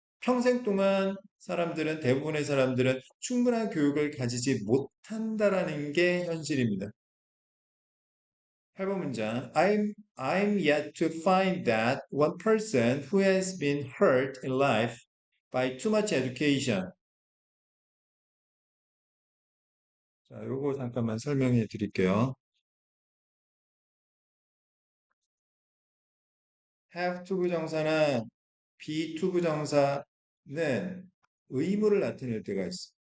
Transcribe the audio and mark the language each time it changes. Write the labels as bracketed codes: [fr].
[ko] 평생 동안 사람들은 대부분의 사람들은 충분한 교육을 가지지 못한다라는 게 현실입니다. 8번 문장. [en] I'm yet to find that one person who has been hurt in life by too much education. [ko] 자, 요거 잠깐만 설명해 드릴게요. have to 부정사나 be to 부정사는 의무를 나타낼 때가 있어.